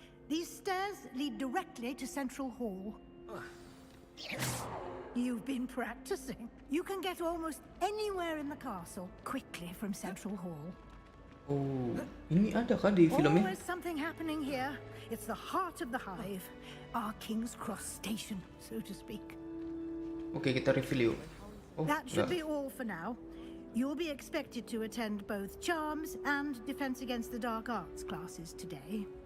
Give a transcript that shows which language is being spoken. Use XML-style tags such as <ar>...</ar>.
<en>These stairs lead directly to Central Hall. You've been practicing. You can get almost anywhere in the castle quickly from Central Hall.</en> <id>Oh, ini ada kah di filmnya?</id> <en>Always something happening here. It's the heart of the hive, our King's Cross station, so to speak.</en> <id>Oke, kita review. Oh,</id> <en>That should</en> <id>enggak.</id> <en>be all for now. You'll be expected to attend both Charms and Defense Against the Dark Arts classes today.</en>